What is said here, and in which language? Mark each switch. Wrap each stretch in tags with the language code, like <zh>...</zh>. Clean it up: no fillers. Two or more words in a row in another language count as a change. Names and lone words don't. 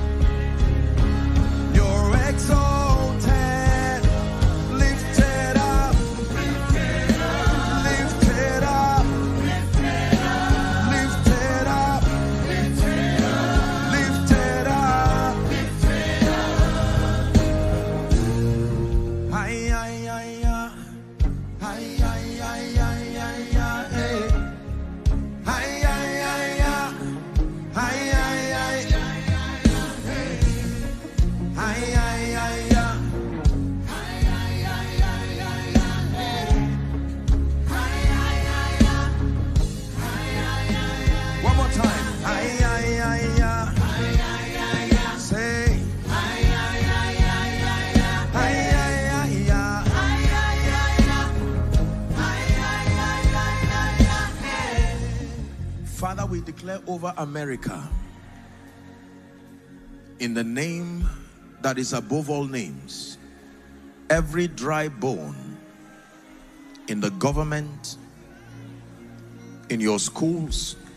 <en>You're exalted, lifted up, lifted up, lifted up, lifted up, lifted up. Hi, hi, hi, hi. Hi, hi, hi, hi, hi, hi, eh. Hi, hi, hi, hi. Hi, hi, hi. Hi, hi, hi, hi. One more time. Hi, hi, hi, hi. Say. Hi, hi, hi, hi. Father, we declare over America, in the name that is above all names, every dry bone in the government, in your schools,</en>